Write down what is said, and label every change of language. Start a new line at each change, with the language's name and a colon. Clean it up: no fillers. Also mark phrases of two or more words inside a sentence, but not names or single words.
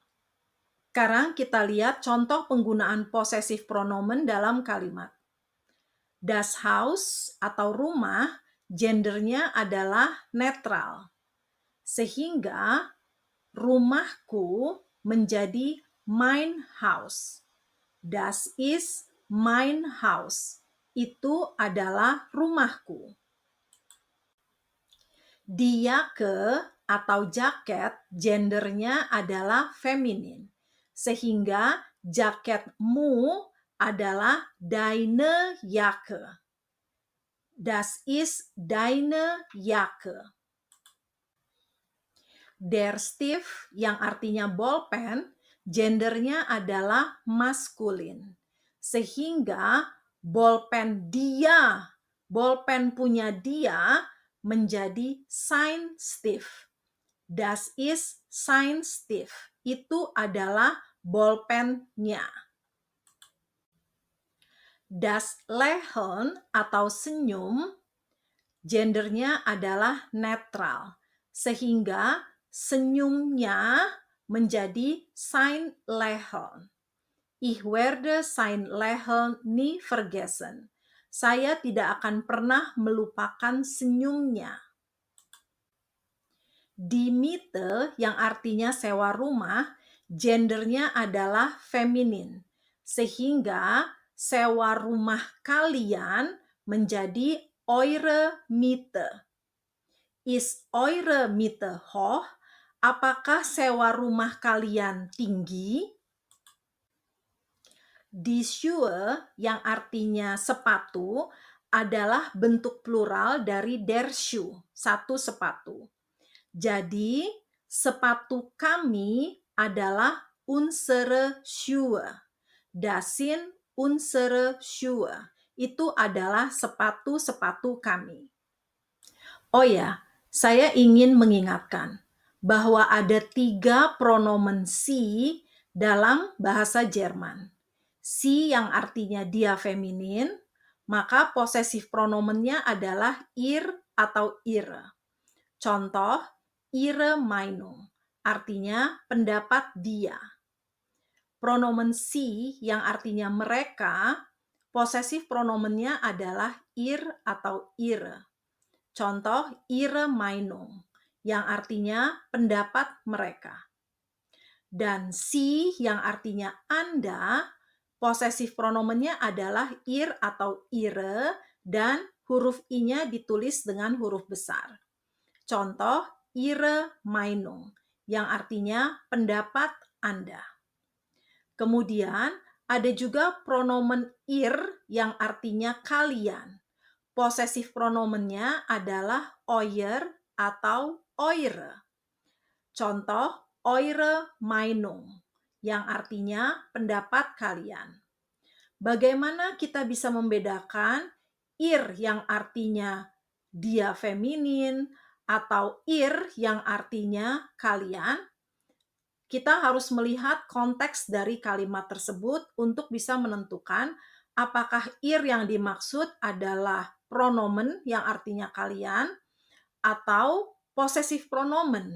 Indonesian: Sekarang kita lihat contoh penggunaan possessive pronomen dalam kalimat.
German: Das Haus
Indonesian: atau rumah, gendernya adalah netral. Sehingga rumahku menjadi
German: mein Haus. Das ist mein Haus.
Indonesian: Itu adalah rumahku.
German: Die Jacke
Indonesian: atau jaket, gendernya adalah feminin. Sehingga jaketmu adalah
German: deine Jacke. Das ist deine Jacke. Der Stift
Indonesian: yang artinya bolpen, gendernya adalah maskulin. Sehingga bolpen dia, bolpen punya dia menjadi
German: sein Stift. Das ist sein Stift.
Indonesian: Itu adalah bolpennya.
German: Das Lächeln
Indonesian: atau senyum, gendernya adalah netral. Sehingga senyumnya menjadi
German: sein Lächeln. Ich werde sein Lächeln nie vergessen.
Indonesian: Saya tidak akan pernah melupakan senyumnya.
German: Die Miete
Indonesian: yang artinya sewa rumah, gendernya adalah feminin. Sehingga sewa rumah kalian menjadi
German: eure Miete. Ist eure Miete hoch?
Indonesian: Apakah sewa rumah kalian tinggi?
German: Die Schuhe
Indonesian: yang artinya sepatu adalah bentuk plural dari
German: der Schuh,
Indonesian: satu sepatu. Jadi, sepatu kami adalah
German: unsere Schuhe. Das sind unsere Schuhe.
Indonesian: Itu adalah sepatu-sepatu kami. Oh ya, saya ingin mengingatkan bahwa ada 3 pronomen sie dalam bahasa Jerman. Sie yang artinya dia feminin, maka posesif pronomennya adalah ihr atau ihre. Contoh,
German: ihre Meinung,
Indonesian: artinya pendapat dia. Pronomen sie yang artinya mereka, posesif pronomennya adalah ihr atau ihre. Contoh,
German: ihre Meinung,
Indonesian: yang artinya pendapat mereka. Dan sie yang artinya Anda, posesif pronomennya adalah ihr atau ihre, dan huruf i-nya ditulis dengan huruf besar. Contoh,
German: ihre Meinung,
Indonesian: yang artinya pendapat Anda. Kemudian, ada juga pronomen ihr yang artinya kalian. Posesif pronomennya adalah euer atau eure. Contoh,
German: eure Meinung,
Indonesian: yang artinya pendapat kalian. Bagaimana kita bisa membedakan ihr yang artinya dia feminin atau ihr yang artinya kalian? Kita harus melihat konteks dari kalimat tersebut untuk bisa menentukan apakah ihr yang dimaksud adalah pronomen yang artinya kalian atau possessive pronomen.